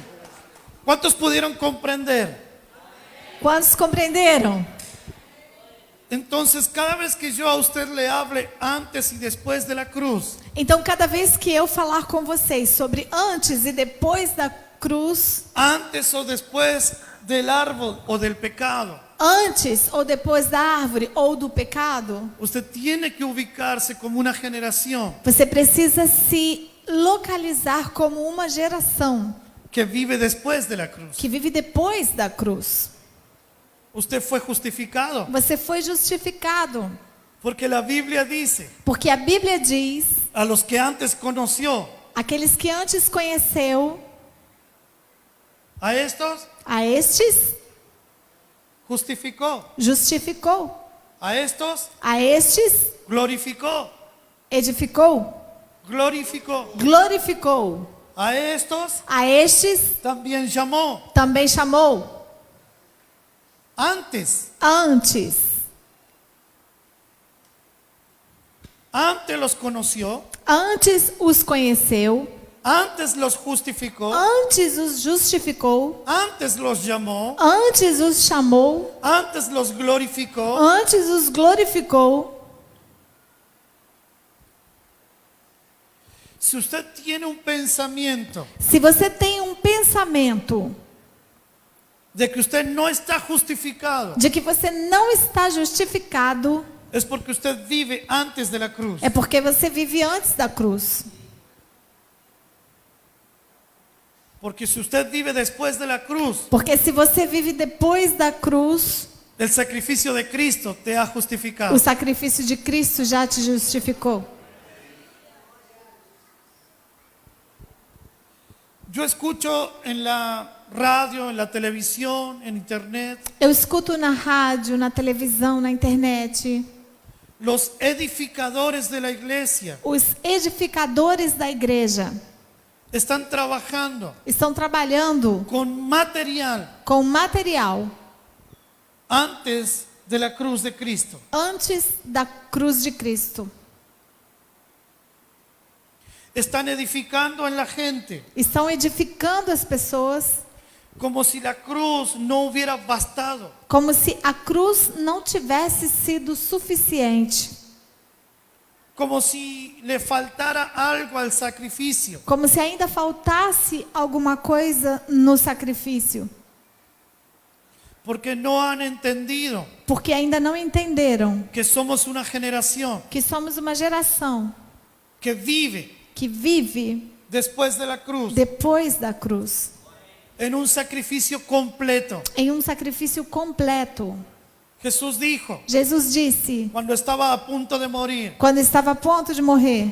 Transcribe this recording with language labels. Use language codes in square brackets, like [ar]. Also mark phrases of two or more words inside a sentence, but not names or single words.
[es] ¿Cuántos pudieron comprender? [pt] Quantos compreenderam? [es] Entonces, cada vez que yo a usted le hable antes y después de la cruz, [pt] Então, cada vez que eu falar com vocês sobre antes e depois da cruz, [es] antes o después del árbol o del pecado, [pt] antes ou depois da árvore ou do pecado, [es] usted tiene que ubicarse como una generación [pt] você precisa se localizar como uma geração [es] que vive después de la cruz. [pt] que vive depois da cruz. [es] Usted fue justificado [pt] Você foi justificado, [es] porque la Biblia dice, [pt] porque a Bíblia diz: [es] a los que antes conoció, [pt] aqueles que antes conheceu, [es] a estos [pt] a estes [es] justificó, [pt] justificou, [es] a estos [pt] a estes [es] glorificó, [pt] edificou, [es] glorificó, [pt] glorificou, [es] a estos [pt] a estes [es] también llamó. [pt] também chamou. [es] Antes los conoció, [pt] Antes os conheceu, [es] antes los justificó, [pt] antes os justificou, [es] antes los llamó, [pt] antes os chamou, [es] antes los glorificó. [pt] antes os glorificou. [es] Si usted tiene un pensamiento [pt] Se você tem um pensamento [es] de que usted no está justificado, [pt] de que você não está justificado, [es] es porque usted vive antes de la cruz. [pt] é porque você vive antes da cruz. [es] Porque si usted vive después de la cruz, [pt] Porque se você vive depois da cruz, [es] el sacrificio de Cristo te ha justificado. [pt] o sacrifício de Cristo já te justificou. [es] Yo escucho en la radio, en la televisión, en internet, [pt] Eu escuto na rádio, na televisão, na internet, [es] Los edificadores de la iglesia [pt] Os edificadores da igreja [es] están trabajando [pt] estão trabalhando [es] con material [pt] com material [es] antes de la cruz de Cristo. [pt] antes da cruz de Cristo. [es] Están edificando en la gente [pt] Estão edificando as pessoas [es] como si la cruz no hubiera bastado. [pt] como se a cruz não tivesse sido suficiente, [es] Como si le faltara algo al sacrificio. [pt] como se ainda faltasse alguma coisa no sacrifício, [es] Porque no han entendido [pt] porque ainda não entenderam [es] que somos una generación [pt] que somos uma geração [es] que vive [pt] que vive [es] después de la cruz [pt] depois da cruz, [es] en un sacrificio completo. [pt] em um sacrifício completo. [es] Jesús dijo, [pt] Jesus disse, [es] cuando estaba a punto de morir, [pt] quando estava a ponto de morrer,